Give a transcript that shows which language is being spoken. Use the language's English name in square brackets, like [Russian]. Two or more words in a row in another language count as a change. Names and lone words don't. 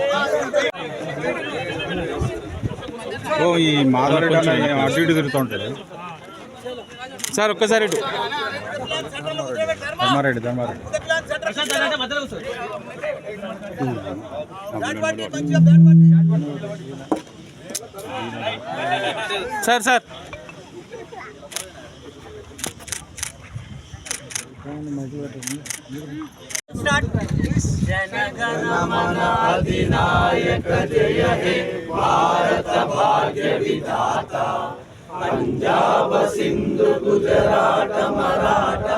[Telugu] ఓ ఈ మాధవరెడ్డి అటు ఇటు తిరుగుతూ ఉంటాడు సార్. ఒక్కసారి ఇటు ధర్మారెడ్డి సార్ సార్ [Bangla] জনগণমন অধিনায়ক জয় হে ভারত ভাগ্য বিধাতা পঞ্জাব সিন্ধু গুজরাট মারাঠা